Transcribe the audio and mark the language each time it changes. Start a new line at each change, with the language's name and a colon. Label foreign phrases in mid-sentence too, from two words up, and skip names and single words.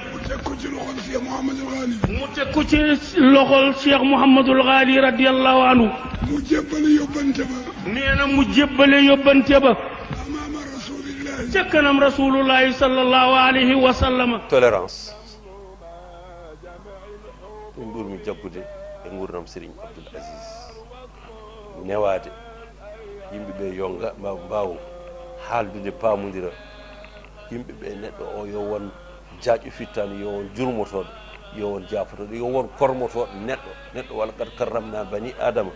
Wolof: mu teg ko ci loxol Cheikh Mouhamadul Ghali. mu teg ko ci loxol Cheikh Mouhamadul Ghali
Arabic: رضي الله عنه.
Wolof: mu jébbale yóbbante ba. nee na mu jébbale yóbbante ba.
Arabic: أمام رسول الله.
Wolof: ca kanam
Arabic: رسول الله صلى الله عليه وسلم.
Fula: tolérance ɗum ɓurmi jaggude e gurdam Serigne Abdoul Aziz newade yimɓeɓe yo mbaw haaldude paamodira yimɓeɓe neɗɗo o yo won jaaƴo fittani yo won jurmotoɗo yo won jaafotoɗo yo won kormotoɗo neɗɗo
Arabic: ولقد كرمنا بني آدم